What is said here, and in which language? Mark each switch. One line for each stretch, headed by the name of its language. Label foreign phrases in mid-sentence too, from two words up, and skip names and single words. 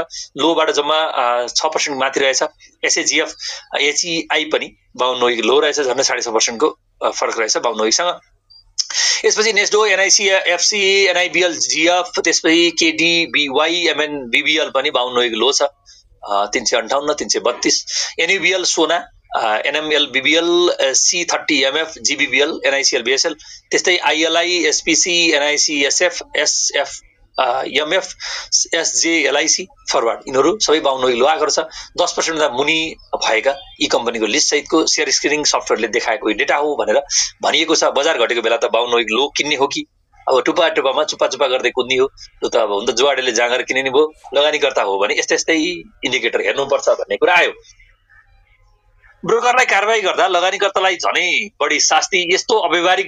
Nepali: लोबाट जम्मा 6% माथि रहेछ। एसएजीएफ एचईआई पनि 52
English: week low
Nepali: रहेछ, झन्डै 6.5% को फरक रहेछ 52 विकसँग। यसपछि नेस्डो एनआईसी एफसी एनआईबीएल जीएफ, त्यसपछि केडीबीवाई एमएनबीबीएल पनि 52
English: week low
Nepali: छ। 358 332 NUBL सोना NML BBL C30 MF GBBL NICL BSL त्यस्तै ILI SPC NIC SF SF MF SJ LIC फरवर्ड यिनीहरू सबै 52 लो आएको छ 10% भन्दा मुनि भएका यी कम्पनीको लिस्ट सहितको
English: share screening software
Nepali: देखाएको डेटा हो भनेर भनिएको छ बजार घटेको बेला त 52 लो किन्ने हो कि अब टुपा टुपामा चुपा गर्दै कुद्ने हो त्यो त अब हुन्छ जुवाडेले जाँगर किन्ने नि भयो लगानीकर्ता हो भने यस्तै इन्डिकेटर हेर्नुपर्छ भन्ने कुरा आयो ब्रोकरलाई कारबाही गर्दा लगानीकर्तालाई झनै बढी शास्ति यस्तो अव्यावहारिक